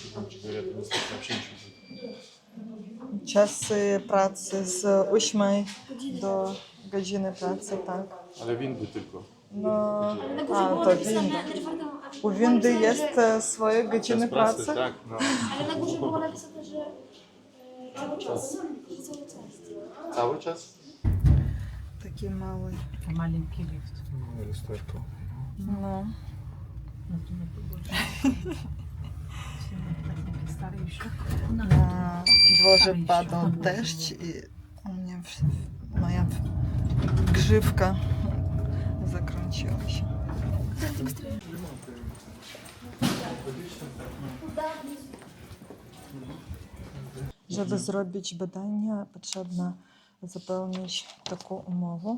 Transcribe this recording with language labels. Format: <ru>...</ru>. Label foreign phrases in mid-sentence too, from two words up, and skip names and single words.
<pl>Czasy pracy z 8 do godziny pracy, tak. Ale windy tylko. No, to winda. U windy jest swoje godziny pracy? Tak, no. Ale na górze było napisane, że cały czas. Cały czas. Cały czas? Taki mały.</pl> <ru>Маленький лифт.</ru> <pl>Lusterko. No.</pl> <ru>Ну, то не побольше. Все такие старые еще.</ru> <pl>Na dworze padał deszcz i u mnie moja grzywka zakręciła się. Żeby zrobić badania, potrzebno zapełnić taką umowę.</pl>